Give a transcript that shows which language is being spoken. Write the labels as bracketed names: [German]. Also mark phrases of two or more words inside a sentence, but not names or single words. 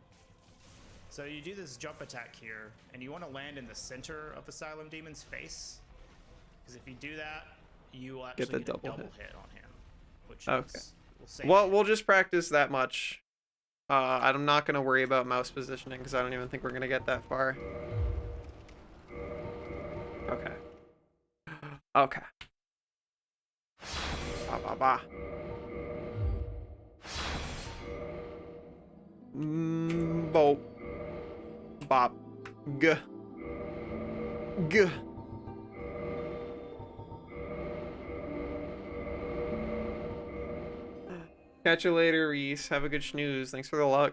[English] So you do this jump attack here, and you want to land in the center of the Asylum Demon's face, because if you do that, you will actually get a double hit on him, which we'll just practice that much. I'm not going to worry about mouse positioning, because I don't even think we're going to get that far. Okay. Okay. Ba ba ba. Bop. Bop. G. G. Catch you later, Reese. Have a good snooze. Thanks for the luck.